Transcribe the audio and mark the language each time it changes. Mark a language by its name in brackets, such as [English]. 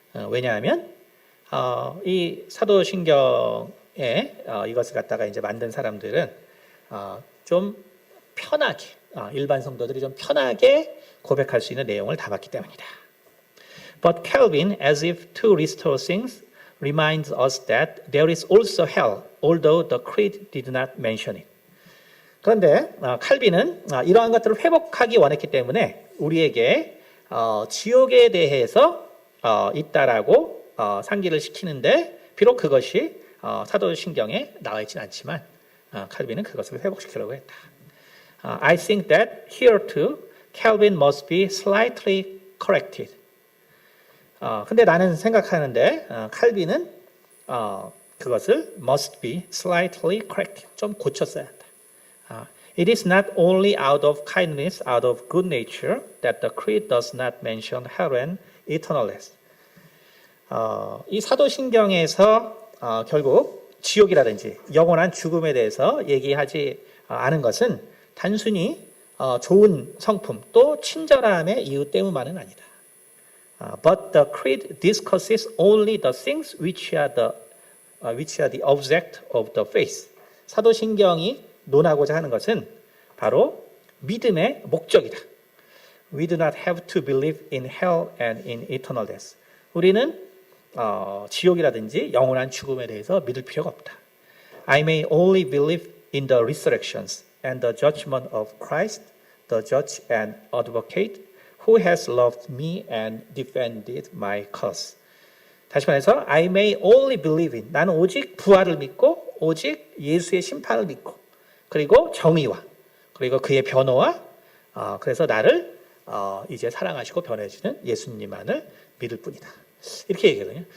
[Korean] 왜냐하면 이 사도신경에 이것을 갖다가 이제 만든 사람들은 좀 편하게 일반 성도들이 좀 편하게 고백할 수 있는 내용을 담았기 때문이다. [English] But Calvin, as if to restore things, reminds us that there is also hell, although the creed did not mention it. [Korean] 그런데 칼빈은 이러한 것들을 회복하기 원했기 때문에 우리에게 지옥에 대해서 있다라고 상기를 시키는데 비록 그것이 사도신경에 나와 있지는 않지만 칼빈은 그것을 회복시키려고 했다. [English] I think that here too, Calvin must be slightly corrected. [Korean] 근데 나는 생각하는데 칼빈은 그것을 [English] must be slightly corrected. [Korean] 좀 고쳤어야 한다. [English] It is not only out of kindness, out of good nature that the creed does not mention hell and eternal death. [Korean] 이 사도신경에서 결국 지옥이라든지 영원한 죽음에 대해서 얘기하지 않은 것은 단순히 좋은 성품 또 친절함의 이유 때문만은 아니다. [English] But the creed discusses only the things which are the object of the faith. [Korean] 사도신경이 논하고자 하는 것은 바로 믿음의 목적이다. [English] We do not have to believe in hell and in eternal death. [Korean] 우리는 지옥이라든지 영원한 죽음에 대해서 믿을 필요가 없다. [English] I may only believe in the resurrections and the judgment of Christ, the judge and advocate, who has loved me and defended my cause. [Korean] 다시 말해서 [English] I may only believe in [Korean] 나는 오직 부활을 믿고 오직 예수의 심판을 믿고 그리고 정의와 그리고 그의 변호와 그래서 나를 이제 사랑하시고 변해주는 예수님만을 믿을 뿐이다. 이렇게 얘기하거든요.